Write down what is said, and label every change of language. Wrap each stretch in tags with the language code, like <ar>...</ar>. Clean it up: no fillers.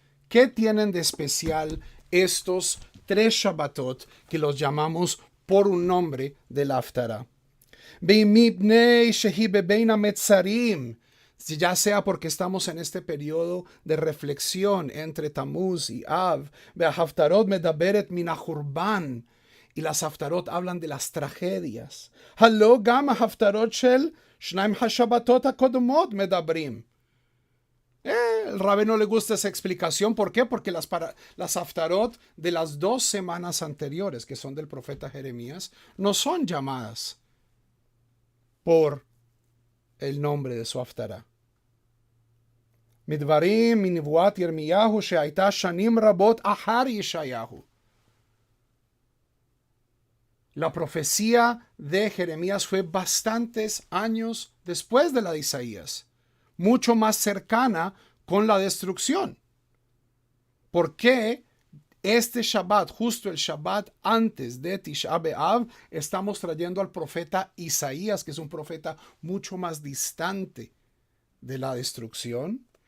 <es>¿Qué tienen de especial estos 3 Shabbatot que los llamamos por un nombre de la haftará?</es> <he>ומפני שהיא בבין המצרים,</he> <es>ya sea porque estamos en este periodo de reflexión entre Tammuz y Av,</es> <he>וההפטרות מדברת מן החורבן,</he> <es>y las haftarot hablan de las tragedias.</es> <he>הלא גם ההפטרות של 2 השבתות הקודמות מדברים.</he> <es>El Rabbe no le gusta esa explicación. ¿Por qué? Porque las haftarot de las 2 semanas anteriores, que son del profeta Jeremías, no son llamadas por el nombre de su haftará.</es> <he>מדברים מנבואת ירמיהו שהייתה שנים רבות אחר ישעיהו.</he> <es>La profecía de Jeremías fue bastantes años después de la de Isaías, mucho más cercana con la destrucción. ¿Por qué este Shabbat, justo el Shabbat antes de Tisha B'Av, estamos trayendo al profeta Isaías, que es un profeta mucho más distante de la destrucción?</es>